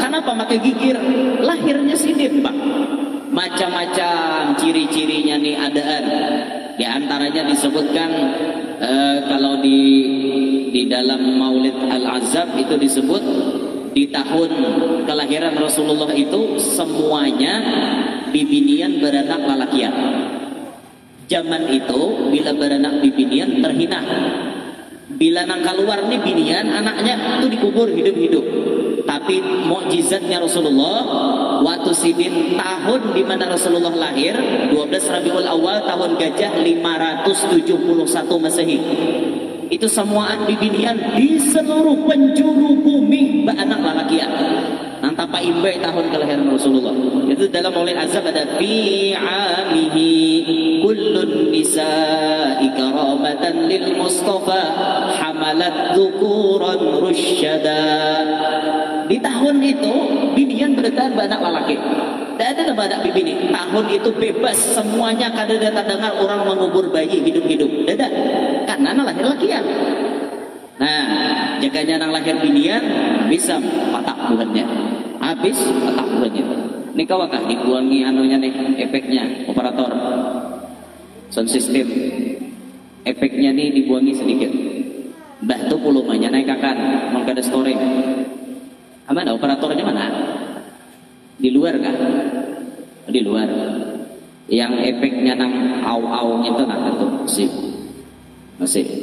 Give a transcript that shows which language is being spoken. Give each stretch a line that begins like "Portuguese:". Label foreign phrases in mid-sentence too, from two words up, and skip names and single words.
Banjar: Kenapa pakai gigir? Lahirnya sidin, Pak. Macam-macam ciri-cirinya nih adaan. Di antaranya disebutkan kalau di dalam Maulid Al-Azab itu disebut di tahun kelahiran Rasulullah itu semuanya bibinian beranak lalakian. Zaman itu bila beranak bibinian terhina. Bila nang keluar nih binian anaknya itu dikubur hidup-hidup. Tapi mukjizatnya Rasulullah waktu sidin tahun di mana Rasulullah lahir 12 Rabiul Awal tahun gajah 571 Masehi. Itu semuaan bibinian di seluruh penjuru bumi beranak lalakian. Nang tapa imbe tahun kelahiran Rasulullah. Itu dalam Maulid Azab ada
Arabic: في عامه كل النساء كرامة للمصطفى حملت ذكورا رشدا.
Banjar: Di tahun itu binian berdetaan beranak lalaki. Tidak ada beranak bibini. Tahun itu bebas semuanya, kada ada dengar orang mengubur bayi hidup-hidup. Tidak, karena lahir lakian. Nah, jaganya nang lahir binian bisa patak bulannya, habis patak bulannya. Ini kawakah dibuangi anunya nih, efeknya operator sound system. Efeknya nih dibuangi sedikit. Mbah tuh volumenya naik akan, mau kada story. Mana operatornya mana? Di luar kah? Di luar. Yang efeknya nang au-au itu nah itu masih.